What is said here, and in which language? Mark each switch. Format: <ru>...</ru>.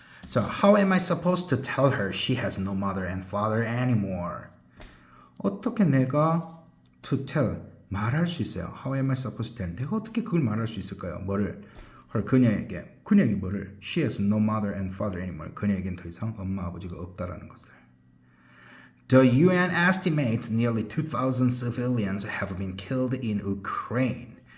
<en>자, how am I supposed to tell her she has no mother and father anymore?</en> <ko>어떻게 내가</ko> <en>to tell</en> <ko>말할 수 있어요?</ko> <en>How am I supposed to tell?</en> <ko>내가 어떻게 그걸 말할 수 있을까요? 뭐를? 그녀에게 뭐를?</ko> <en>She has no mother and father anymore.</en> <ko>그녀에겐 더 이상 엄마 아버지가 없다라는 것을.</ko> <en>The UN estimates nearly 2,000 civilians have been killed in Ukraine.</en>